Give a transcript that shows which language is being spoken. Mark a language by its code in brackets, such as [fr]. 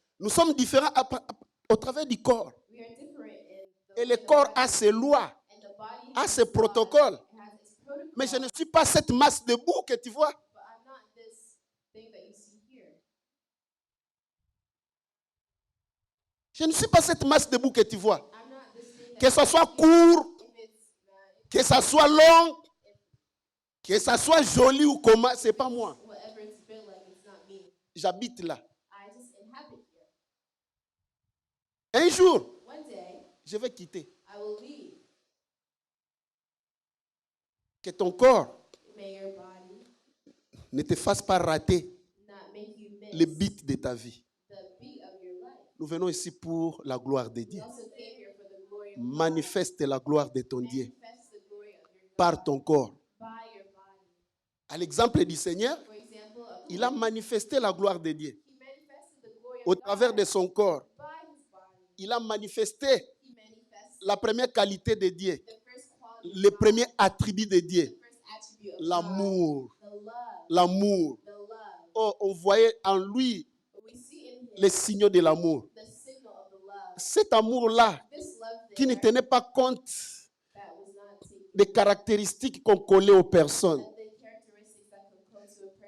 [fr] Nous sommes différents au travers du corps. [en] We are different in the way [fr] le [en] the [fr] corps [en] body- [fr] a ses lois, [en] and the body [fr] a [en] has [fr] ses [en] its laws, [fr] protocoles. [en] it has its protocol, [fr] Mais je ne suis pas cette masse de boue que tu vois. [en] but I'm not this thing that you see here. [fr] Je ne suis pas cette masse de boue que tu vois. [en] I'm not this thing that [fr] Que ce soit court, [en] if it's [fr] Que ça soit long, que ça soit joli ou comment, c'est pas moi. [en] whatever it's built like, it's not me. [fr] J'habite là. [en] I just inhabit here. [fr] Un jour, [en] One day, [fr] je vais quitter. [en] I will leave. [fr] Que ton corps [en] May your body [fr] ne te fasse pas rater [en] not make you miss [fr] le but de ta vie. [en] the beat of your life. [fr] Nous venons ici pour la gloire de Dieu. [en] We also came here for the glory of God. [fr] Manifeste la gloire de ton Dieu [en] Manifest the glory of your God [fr] par ton corps. [en] by your body. [fr] À l'exemple du Seigneur, [en] For example, of [fr] il a manifesté la gloire de Dieu. [en] he manifested the glory of [fr] Au [en] God [fr] travers de son corps, [en] by his body. [fr] il a manifesté [en] He manifested [fr] la première qualité de Dieu, [en] the first quality [fr] le [en] of God, [fr] premier attribut de [en] the [fr] Dieu, [en] first attribute of God, [fr] l'amour. [en] the love, [fr] L'amour. [en] the love. [fr] Oh, on voyait en lui [en] We see in him [fr] les signaux de l'amour. [en] the signal of the love. [fr] Cet amour-là, [en] This love [fr] qui ne [en] there [fr] tenait pas compte [en] that was not taken, [fr] des caractéristiques qu'on collait aux personnes. [en] that the characteristics that could come to a person.